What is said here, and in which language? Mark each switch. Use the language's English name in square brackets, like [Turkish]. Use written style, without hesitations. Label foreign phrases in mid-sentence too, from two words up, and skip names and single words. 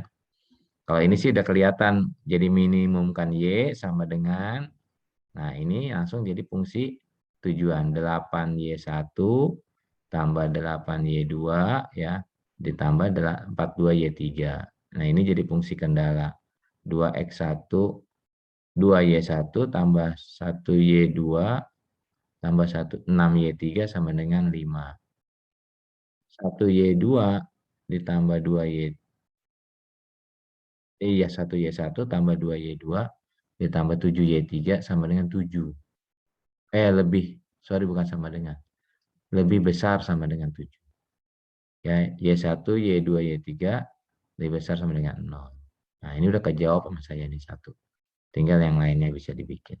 [Indonesian] Kalau ini sih udah kelihatan, jadi minimum kan Y sama dengan, nah ini langsung jadi fungsi tujuan, 8Y1 tambah 8Y2 ya, ditambah 42Y3. Nah ini jadi fungsi kendala, 2X1, 2Y1 tambah 1Y2 tambah 6Y3 sama dengan 5. 1Y2 ditambah 2Y, 1Y1 tambah 2Y2 ditambah 7Y3 sama dengan 7. Bukan sama dengan. Lebih besar sama dengan 7. Ya, Y1, Y2, Y3 lebih besar sama dengan 0. Nah, ini udah kejawab sama saya nih 1. Tinggal yang lainnya bisa dibikin.